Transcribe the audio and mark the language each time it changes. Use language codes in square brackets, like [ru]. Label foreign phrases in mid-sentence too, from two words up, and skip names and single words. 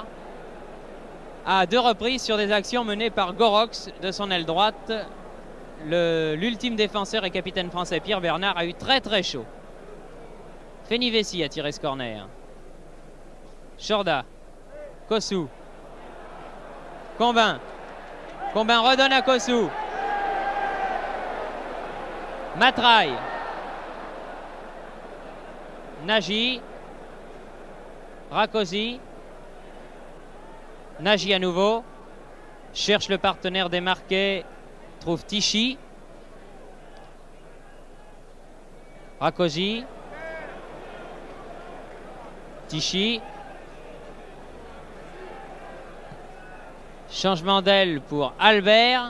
[fr] À deux reprises sur des actions menées par Goroch de son aile droite. L'ultime défenseur et capitaine français Pierre Bernard a eu très chaud. Fenivesi a tiré ce corner. Shorda. Kossou. Combin. Combin redonne à Kossou. Matraille. Nagy. Rakosi. Nagy à nouveau. Cherche le partenaire démarqué. Trouve Tichy. Rakosi. Tichy. Changement d'aile pour Albert.